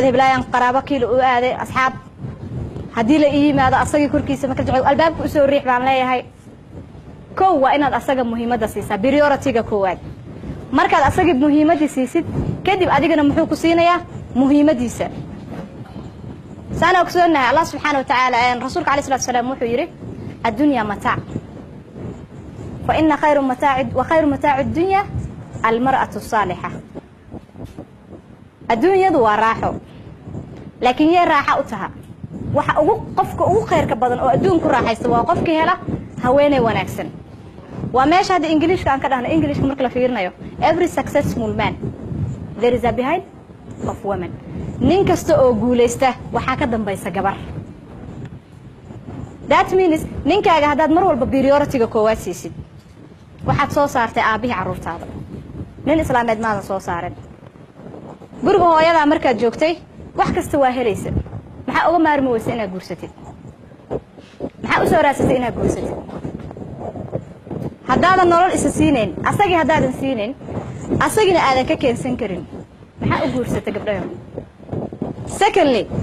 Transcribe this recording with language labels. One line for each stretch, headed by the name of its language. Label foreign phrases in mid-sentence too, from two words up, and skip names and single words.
Somali: heblaayaan qaraabo kiilo u aaday asxaab haddii la yimaado asagii korkiisa ma kala jecel albaabka u soo riix baan leeyahay waa inaad asaga muhiimadda siisaa priority-ga koowaad markaad asagii muhiimadda siisid kadib adigana muxuu ku siinayaa muhiimadiisa saan ogsoonahay
Arabic: الله سبحانه وتعالى
Somali: rasuulka kaleey
Arabic: صلى الله عليه
Somali: wasallam wuxuu yiri
Arabic: الدنيا متاع فإن خير متاع الدنيا المرأة الصالحة
Somali: adduunyadu waa raaxo laakiin yee raaxa u taha waxa qofka ugu khayrka badan oo adduunku raaxaysto waa qofkii hela haweeney wanaagsan waa meesha hadda Englishka aan ka dhahno Englishka marka la fiirinayo
English: every successful man there is a behind of women
Somali: nin kasta oo guuleysta waxa ka dambaysa gabar
English: that means
Somali: ninkaaga hadaad mar walba priority-ga koowaad siisid waxaad soo saartay aabihi carruurtaada nin islaameed maadan soo saarin guriga hooyada markaad joogtay wax kasta waa helaysa maxaa uga maarmi weysa inaad guursatid maxaa u soo raasatay inaad guursatid haddaadan nolol isa siinayn asagii haddaadan siinayn asagina aadan ka keensan karin maxaa u guursatay gabdhayo secondly